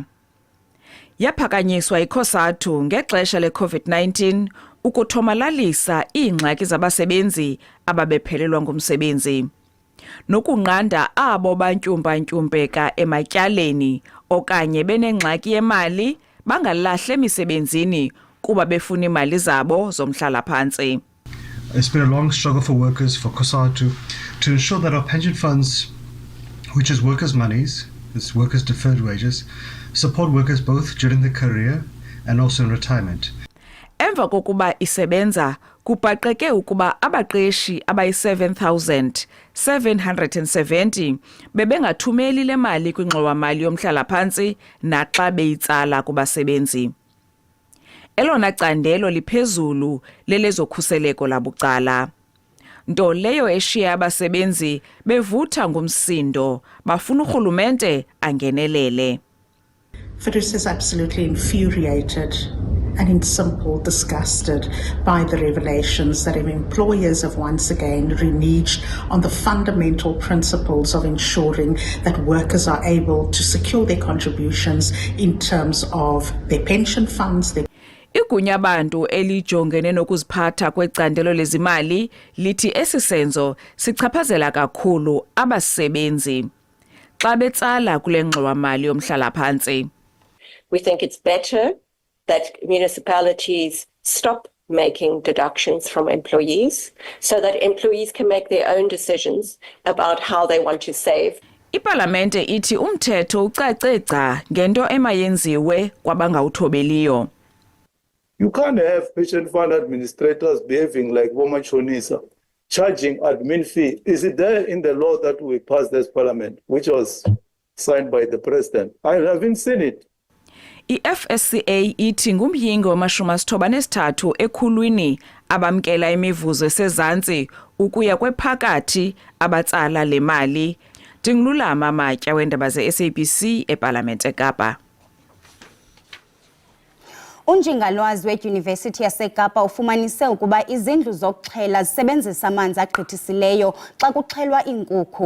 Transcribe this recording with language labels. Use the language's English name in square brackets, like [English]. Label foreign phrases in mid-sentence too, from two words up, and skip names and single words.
[Xhosa] Yaphakanyiswa iCOSATU ngexesha le-COVID-19 ukuthomalalisa iingxaki zabasebenzi ababephelelwa ngumsebenzi nokunqanda abo bantyumpa-ntyumpeka ematyaleni okanye benengxaki yemali bangalahli emisebenzini kuba befuna imali zabo zomhlala phantsi. [English] It's been a long struggle for workers, for COSATU, to ensure that our pension funds, which is workers' monies, it's workers' deferred wages, support workers both during their career and also in retirement. [Xhosa] Emva kokuba isebenza kubhaqeke ukuba abaqeshi abayi-7,770 bebengathumeli le mali kwingxowa-mali yomhlala phantsi naxa beyitsala kubasebenzi. Elona candelo liphezulu lelezokhuseleko labucala. Nto leyo eshiya abasebenzi bevutha ngumsindo bafuna urhulumente angenelele. [English] FEDERS is absolutely infuriated and in simple disgusted by the revelations that employers have once again reneged on the fundamental principles of ensuring that workers are able to secure their contributions in terms of their pension funds. [Xhosa] Igunya bantu elijongene nokuziphatha kwecandelo lezimali lithi esisenzo sichaphazela kakhulu abasebenzi xa betsala kule ngxowa-mali yomhlala phantsi. [English] We think it's better that municipalities stop making deductions from employees so that employees can make their own decisions about how they want to save. [Xhosa] Ipalamente ithi umthetho ucace gca ngento emayenziwe kwabangawuthobeliyo. [English] You can't have pension fund administrators behaving like Bomachonisa, charging admin fee. Is it there in the law that we passed this parliament, which was signed by the president? I haven't seen it. [Xhosa] I-FSCA ithi ngumyingo wama-93 ekhulwini abamkela imivuzo esezantsi ukuya kwephakathi abatsala le mali. Ndingululama Matya weendaba ze-SABC eParlamente eKapa. Unjingalwazi weDyunivesithi yaseKapa ufumanise ukuba izindlu zokuxhela zisebenzisa amanzi agqithisileyo xa kuxhelwa iinkukhu.